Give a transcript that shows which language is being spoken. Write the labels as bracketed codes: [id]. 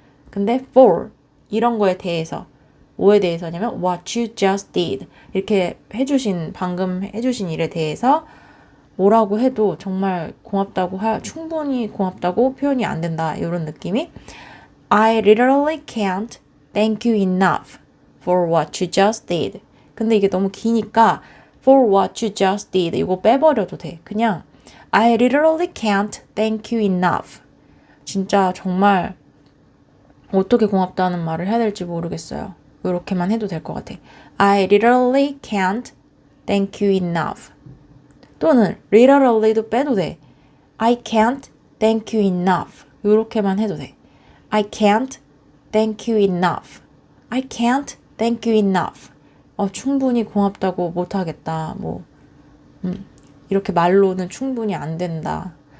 [ko] 근데 for 이런 거에 대해서 뭐에 대해서냐면 [en] what you just did [ko] 이렇게 방금 해주신 일에 대해서 뭐라고 해도 정말 충분히 고맙다고 표현이 안 된다. 이런 느낌이 [en] I literally can't thank you enough for what you just did. [ko] 근데 이게 너무 기니까 [en] for what you just did [ko] 이거 빼버려도 돼. 그냥 [en] I literally can't thank you enough. [ko] 진짜 정말 어떻게 고맙다는 말을 해야 될지 모르겠어요. 이렇게만 해도 될 것 같아. [en] I literally can't thank you enough. [ko] 또는 literally도 빼도 돼. [en] I can't thank you enough. [ko] 이렇게만 해도 돼. [en] I can't thank you enough. I can't thank you enough. [ko] 충분히 고맙다고 못하겠다. 이렇게 말로는 충분히 안 된다.